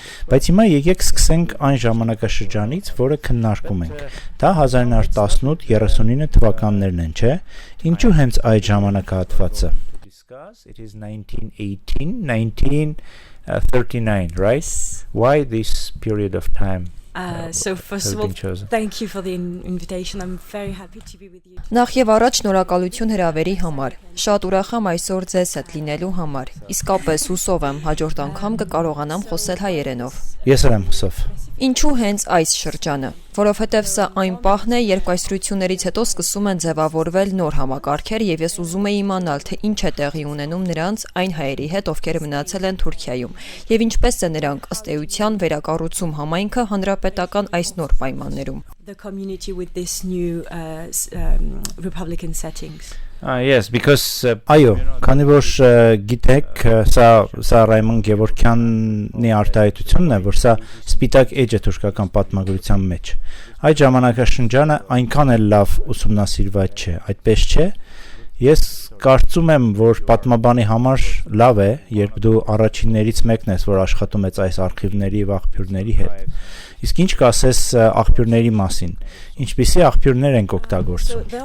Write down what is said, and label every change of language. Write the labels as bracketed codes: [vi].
[hy] Բայց հիմա եկեք սկսենք այն ժամանակաշրջանից, որը քննարկում ենք։ Դա 1918-39 թվականներն են, չէ՞։ Ինչու հենց այդ ժամանակահատվածը։ [en] It is 1918, 1939, right? Why this period of time? So first of all, thank you for the invitation. I'm very happy to be with you. [hy] Նախ եւ առաջ շնորհակալություն հրավերի համար։ Շատ ուրախ եմ այսօր ձեզ հետ լինելու համար։ Իսկապես հուսով եմ հաջորդ անգամ կկարողանամ խոսել հայերենով։ Ես եմ հուսով։ Ինչու հենց այս շրջանը, որովհետև սա այն պահն է, երբ այս ռություններից հետո սկսում են ձևավորվել նոր համակարգեր եւ ես ուզում եմ իմանալ, թե ինչ է տեղի ունենում նրանց այն հայերի հետ, ովքեր մնացել են Թուրքիայում, եւ ինչպես է նրանք ըստ էության վերակառուցում համայնքը հանրապետական այս նոր պայմաններում։ [en] The community with this new republican settings. Yes, because [hy] այո, քանի որ գիտեք, սա Ռայմոն Գևորգյանի արտահայտությունն է, որ սա սպիտակ էջ է թուրքական պատմագրության մեջ։ Այդ ժամանակաշրջանը այնքան էլ լավ ուսումնասիրված չէ, այդպես չէ։ Ես կարծում եմ, որ պատմաբանի համար լավ է, երբ դու առաջիններից մեկն ես, որ աշխատում ես այս արխիվների եւ աղբյուրների հետ։ Իսկ ինչ կասես աղբյուրների մասին։ Ինչպիսի աղբյուրներ են օգտագործում։